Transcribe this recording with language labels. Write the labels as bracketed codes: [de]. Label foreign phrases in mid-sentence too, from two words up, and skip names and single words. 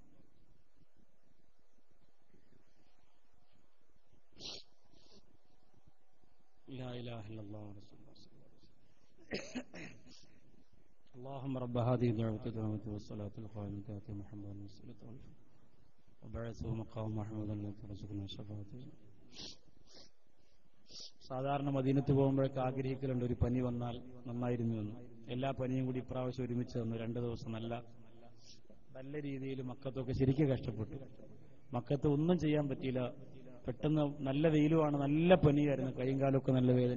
[ar] لا إله إلا الله رسول الله. اللهم رب هذه الدعوة التامة والصلاة القائمة آت محمدا الوسيلة وبعثه مقام محمود الذي ترزقنا شفاعته. [ml] സാധാരണ മദീനത്ത് പോകുമ്പോഴൊക്കെ ആഗ്രഹിക്കലുണ്ട് ഒരു പനി വന്നാൽ നന്നായിരുന്നു എന്ന്. എല്ലാ പനിയും കൂടി ഇപ്രാവശ്യം ഒരുമിച്ച് വന്നു. 2 ദിവസം നല്ല രീതിയിൽ മക്കത്തൊക്കെ ശരിക്കും കഷ്ടപ്പെട്ടു. മക്കത്ത് ഒന്നും ചെയ്യാൻ പറ്റിയില്ല. പെട്ടെന്ന് നല്ല വെയിലുമാണ്, നല്ല പനിയായിരുന്നു, കൈയും കാലൊക്കെ നല്ല വേദന.